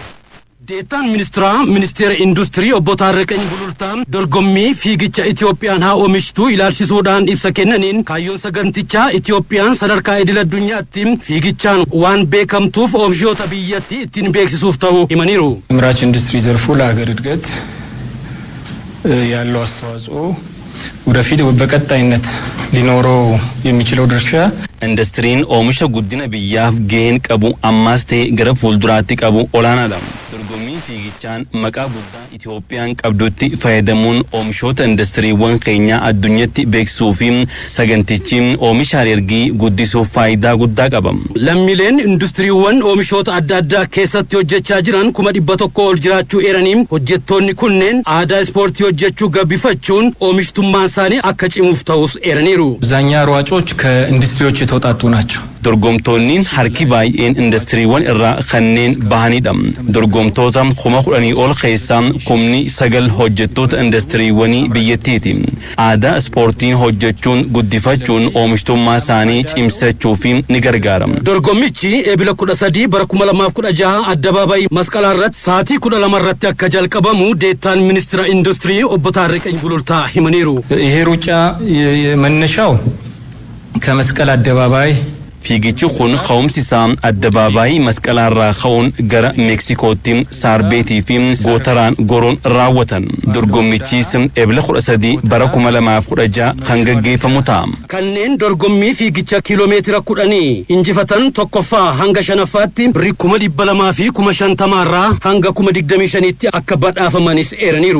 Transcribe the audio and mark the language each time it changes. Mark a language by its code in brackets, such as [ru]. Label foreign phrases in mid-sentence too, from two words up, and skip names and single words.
[om] Deetaan ministeera industirii obbo Taarreqany Bulultaan dorgommii fiigicha Itoophiyaan haa oomishtu ilaalchisuudhaan ibsa kennaniin kaayyoon sagantichaa Itoophiyaan sadarkaa idil addunyaatti fiigichaan waan beekamtuuf oomishoota biyyattii ittiin beeksisuuf ta'uu himaniiru. [am] አምራች ኢንዱስትሪ ዘርፉ ለሀገር እድገት ያለው አስተዋጽኦ ወደፊት በቀጣይነት ሊኖረው የሚችለው ድርሻ [om] ኢንዱስትሪን oomisha guddina biyyaaf gaheen qabu ammas ta'e gara fuulduraatti qabu olaanaadha. Dorgommii fiigichaan maqaa guddaa Itoophiyaan qabdutti fayyadamuun oomishoota indastiriiwwan keenyaa addunyatti beeksisuu fi sagantichi oomishaalee ergii guddisuuf faayidaa guddaa qaba. Lammiileen industiriiwwan oomishoota adda addaa keessatti hojjechaa jiran 100 ol jiraachuu eeraniin hojjettoonni kunneen aadaa ispoortii hojjechuu gabbifachuun oomishtummaan isaanii akka cimuuf ta'us eeraniiru. [am] አብዛኛው ሯጮች ከኢንዱስትሪዎች የተውጣጡ ናቸው። [om] dorgomtoonni harki baay'een indastiriiwwan irraa kanneen bahanidha. Dorgomtoota 10,000 ol keessaa 9,000 hojjettoota indastiriiwwanii biyyattiiti. Aadaa ispoortiin hojjechuun guddifachuun oomishtummaa isaanii cimsachuuf ni gargaara. Dorgommichi eebila 13 bara 2016 addabaabayii masqalaa irratti sa'aatii 12 irratti akka jalqabamu deettaan ministeera industirii obbo Taarriqany Bulultaa himaniiru. [am] ይሄ ሩጫ መነሻው ከመስቀል አደባባይ [om] fiigichi kun ka'umsi isaa addabaabaayii masqalaarraa ka'uun gara Meeksikootti saarbeetii fi gootaraan goroon raawwatan. Dorgommichis eebila 13 bara 2016 kan gaggeeffamu ta'a. Kanneen dorgommii fiigicha kiiloomeetira 10 injifatan tokkoffaa hanga shanaffaatti birrii 200,000 fi 50,000 irraa hanga 25,000tti akka badhaafamanis eeraniiru.